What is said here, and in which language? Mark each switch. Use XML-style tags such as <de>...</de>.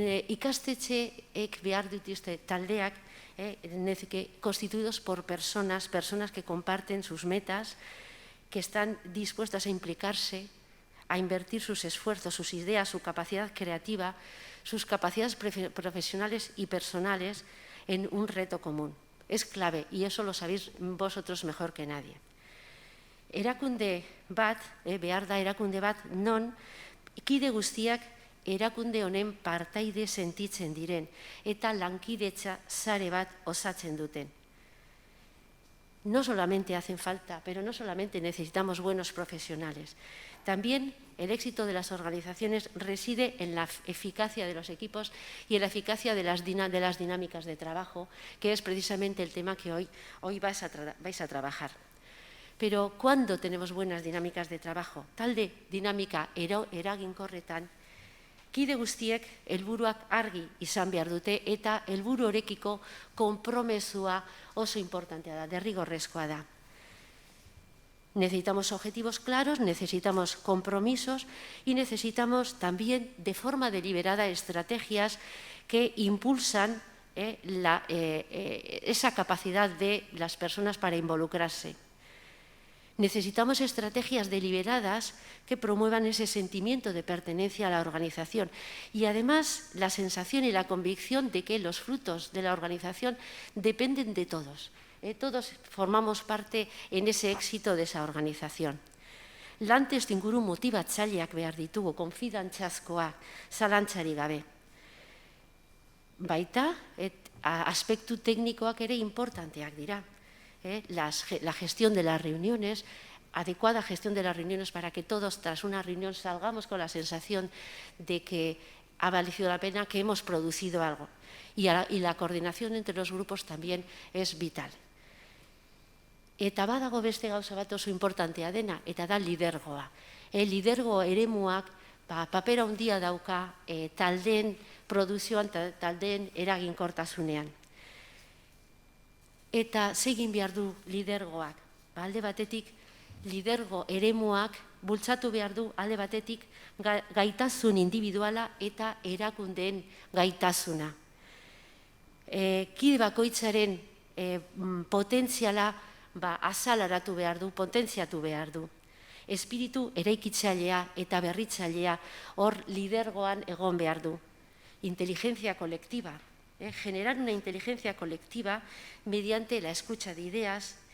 <eu>Ikastetxeek behar dituzte taldeak</eu> <es>constituidos por personas que comparten sus metas, que están dispuestas a implicarse, a invertir sus esfuerzos, sus ideas, su capacidad creativa, sus capacidades profesionales y personales en un reto común. Es clave y eso lo sabéis vosotros mejor que nadie.</es> <eu>Erakunde bat, behar da erakunde bat, non kide guztiak erakunde honen partaide sentitzen diren eta lankidetza sare bat osatzen duten.</eu> <es>No solamente hacen falta, pero no solamente necesitamos buenos profesionales. También el éxito de las organizaciones reside en la eficacia de los equipos y en la eficacia de las dinámicas de trabajo, que es precisamente el tema que hoy vais a trabajar. Pero ¿cuándo tenemos buenas dinámicas de trabajo?</es> <eu>Talde dinamika eraginkorretan, kide guztiek helburuak argi izan behar dute eta helburu horekiko konpromezua oso importantea da, derrigorrezkoa da.</eu> <es>Necesitamos objetivos claros, necesitamos compromisos y necesitamos también de forma deliberada estrategias que impulsan esa capacidad de las personas para involucrarse. Necesitamos estrategias deliberadas que promuevan ese sentimiento de pertenencia a la organización y además la sensación y la convicción de que los frutos de la organización dependen de todos. Todos formamos parte en ese éxito de esa organización.</es> <eu>Lan testuinguru motibatzaileak behar ditugu, konfidantzazkoak, zalantzarik gabe. Baita, aspektu teknikoak ere importanteak dira.</eu> <es>La gestión de las reuniones, adecuada gestión de las reuniones para que todos tras una reunión salgamos con la sensación de que ha valido la pena, que hemos producido algo. Y la coordinación entre los grupos también es vital.</es> <eu>Eta badago beste gauza bat oso importantea dena, eta da lidergoa. Lidergo eremuak papera handia dauka taldeen produzioan, taldeen eraginkortasunean. Eta zegin behar du lidergoak. Alde batetik, lidergo eremuak bultzatu behar du alde batetik gaitasun individuala eta erakundeen gaitasuna. Kide bakoitzaren potentziala azalaratu behar du, potentziatu behar du. Espiritu eraikitzailea eta berritzailea hor lidergoan egon behar du.</eu> <es>Inteligencia colectiva. Generar una inteligencia colectiva mediante la escucha de ideas,</es>